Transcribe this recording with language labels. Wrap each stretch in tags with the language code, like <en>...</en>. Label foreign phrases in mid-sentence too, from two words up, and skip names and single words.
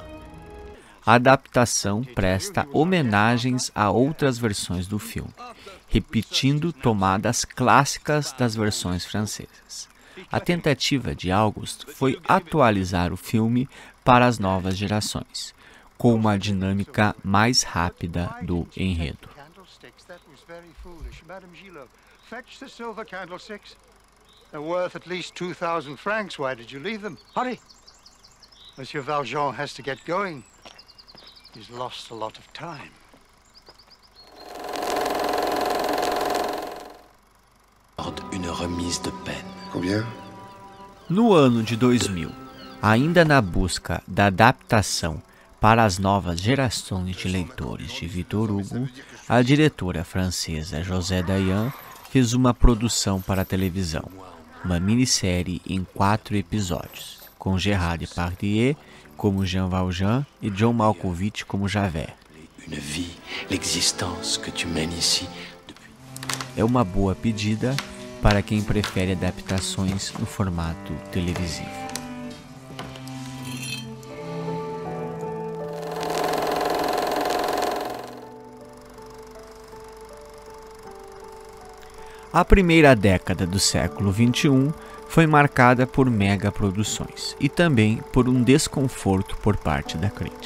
<pt>A adaptação presta homenagens a outras versões do filme, repetindo tomadas clássicas das versões francesas. A tentativa de August foi atualizar o filme para as novas gerações, com uma dinâmica mais rápida do enredo.</pt> <en>Fetch the silver candlesticks. They're worth at least 2,000 francs. Why did you leave them? Hurry! Monsieur Valjean has to get going. He's lost a lot of time.</en> <fr>Une remise de peine. Combien?</fr> <pt>No ano de 2000, ainda na busca da adaptação para as novas gerações de leitores de Victor Hugo, a diretora francesa José Dayan fez uma produção para a televisão, uma minissérie em 4 episódios, com Gérard Depardieu como Jean Valjean e John Malkovich como Javert.</pt> <fr>Une vie, l'existence que tu mènes ici depuis.</fr> <pt>É uma boa pedida para quem prefere adaptações no formato televisivo. A primeira década do século XXI foi marcada por megaproduções e também por um desconforto por parte da crítica.</pt>